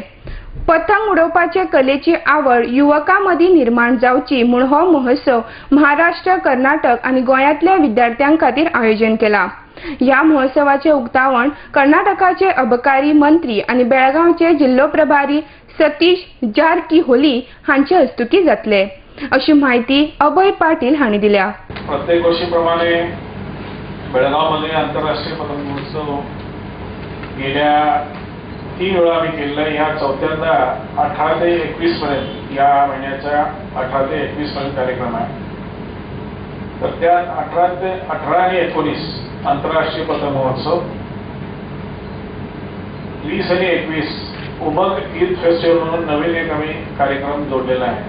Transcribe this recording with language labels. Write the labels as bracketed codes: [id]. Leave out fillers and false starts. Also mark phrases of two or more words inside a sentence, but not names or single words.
[kok] पतंग उडोवपाचे कलेची आवड युवकांमदी निर्माण जावची म्हूण हो महोत्सव महाराष्ट्र, कर्नाटक आणि गोंयांतल्या विद्यार्थ्यां खातीर आयोजन केला. या महोत्सवाचे उक्तावण कर्नाटकाचे अबकारी मंत्री आणि बेळगावचे जिल्लो प्रभारी सतीश जारकीहोली हांचे हस्तुकी जातले, अशी माहिती अभय पाटील हांणी दिल्या. [mr] प्रत्येक वर्षीप्रमाणे बेळगावमध्ये आंतरराष्ट्रीय पतंग महोत्सव गेल्या 3 वेळा आम्ही केलेला आहे. ह्या चौथ्यांदा 18 ते 21 पर्यंत या महिन्याच्या 18 ते 21 पर्यंत कार्यक्रम आहे. तर त्यात 18 आणि 19 आंतरराष्ट्रीय पतंग महोत्सव, 20 आणि 21 उमंग युथ फेस्टिवल म्हणून नवीन एक आम्ही कार्यक्रम जोडलेला आहे.